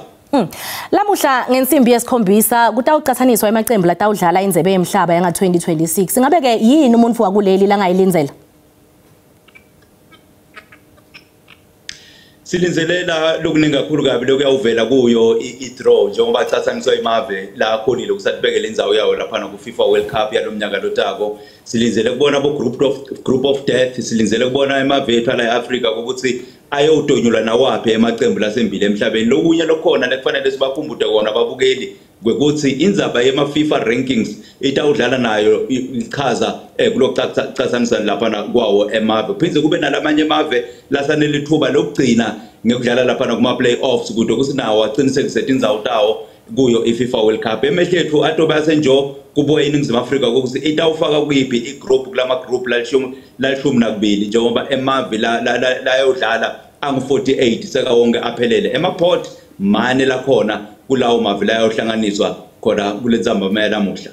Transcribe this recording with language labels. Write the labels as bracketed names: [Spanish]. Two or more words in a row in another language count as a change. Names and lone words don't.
[Swati] Lamuhla ngensimbi yesikhombisa kutawucathaniswa emaqembu latawudlala indlebe yemhlaba yanga 2026 ngabe ke yini umuntu wakuleli langayilinzela? Silinzelela lokuningi kakhulu kabi lokuyawuvela kuyo i-draw njengoba chathaniswa imave la khonile ukusatibekela indzawo yawo lapha ku FIFA World Cup yalomnyaka lotako silinzele kubona bo group [English] of death [Swati] silinzele kubona emavethu ala eAfrica ukuthi ayodonyulwa nawaphi emaqembu lasembili emhlabeni lokunye lokhona lekufanele sibakhumbude kona ababukeli kwekuthi indzaba yema-FIFA rankings itawudlala nayo ichaza kulokuthathanisa lapha kwawo emave phindze kube nalamanye emave lasanele ithuba lokugcina ngekudlala lapha kuma-playoffs kude kusinawo aqinisekise indzawo tawo kuyo i-FIFA World Cup emehlethu atobe yasenjo kubuye iNingizimu Afrika ukuthi itawufaka kuyiphi igroup kulama-group lalishumi nakubili njengoba emave layodlala angu-48 sekawonke aphelele emaport mane lakhona kulawo mave layohlanganiswa khona kule ndzamba namuhla.